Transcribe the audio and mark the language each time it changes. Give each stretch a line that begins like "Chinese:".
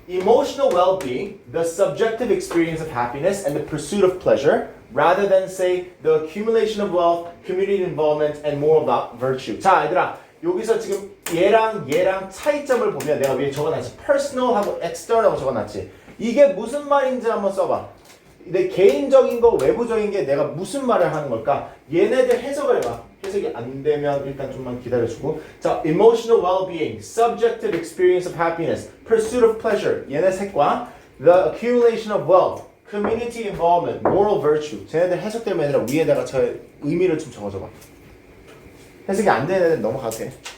English: Emotional well-being, the subjective experience of happiness and the pursuit of pleasure, rather than say the accumulation of wealth, community involvement, and moral virtue.
Korean: 자, 얘들아, 여기서 지금 얘랑 차이점을 보면 내가 위에 적어놨지. personal하고 external하고 적어놨지. 이게 무슨 말인지 한번 써봐. 내 개인적인 거, 외부적인 게 내가 무슨 말을 하는 걸까? 얘네들 해석을 해봐. 해석이 안 되면 일단 좀만 기다려주고.
English: 자, emotional well-being, subjective experience of happiness, pursuit of pleasure.
Korean: 얘네 색과
English: the accumulation of wealth, community involvement, moral virtue.
Korean: 쟤네들 해석되면 얘들아 위에다가 저 의미를 좀 적어줘봐. 해석이 안 되는 애들 넘어가도 돼.